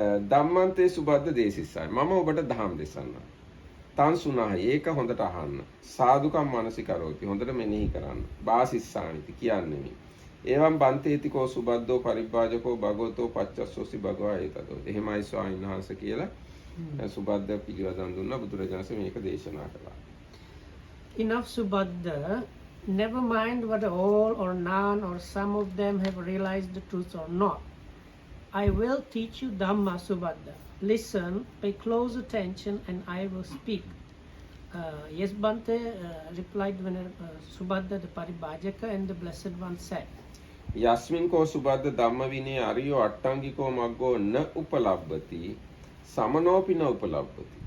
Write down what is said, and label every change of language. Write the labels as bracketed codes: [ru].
[pi] ධම්මන්තේ සුබද්ද දේසිස්සයි [si] මම ඔබට දහම් දෙසන්නම් [pi] තන් සුනාහි [si] ඒක හොඳට අහන්න [pi] සාදුකම් මානසිකරෝති [si] හොඳට මෙනෙහි කරන්න [pi] වාසිස්සානිති [si] කියන්නේ [pi] එවම් බන්තේතිකෝ සුබද්දෝ පරිබ්බාජකෝ භගවතෝ පච්චස්සෝසි භගවා ඒතදෝ [si] එහෙමයි ස්වාමීන් වහන්සේ කියලා සුබද්ද පිළිවදන් දුන්නා බුදුරජාණන්සේ මේක දේශනා කළා. [en] Enough Subhadra, never mind whether all or none or some of them have realized the truth or not. I will teach you Dhamma, Subhadra. Listen, pay close attention, and I will speak. Yes, Bante, replied when Subhadra the Paribhajaka, and the Blessed One said, [pi] යස්මින් කෝ සුබද්ද ධම්ම විනය අරියෝ අට්ටංගිකෝ මග්ගෝ න උපලබ්බති සමනෝපි න උපලබ්බති.